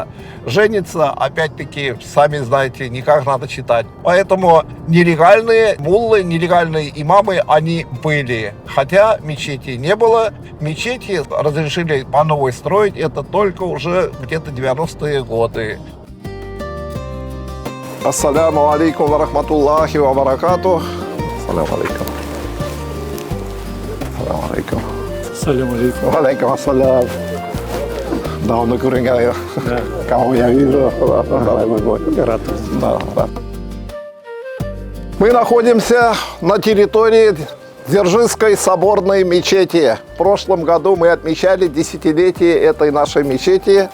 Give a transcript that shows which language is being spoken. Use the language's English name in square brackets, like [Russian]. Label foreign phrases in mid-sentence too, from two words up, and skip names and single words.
[Russian] Жениться, опять-таки, сами знаете, никак надо читать. Поэтому нелегальные муллы, нелегальные имамы, они были. Хотя мечети не было, мечети разрешили по новой строить, это только уже где-то 90-е годы. [Arabic] السلام عليكم ورحمة الله وبركاته. السلام عليكم. السلام عليكم. سلام عليكم. وعليكم السلام. [Russian] Давно куренья. Кого я вижу. Рад. Да. Мы находимся на территории Дзержинской соборной мечети. В прошлом году мы отмечали десятилетие этой нашей мечети.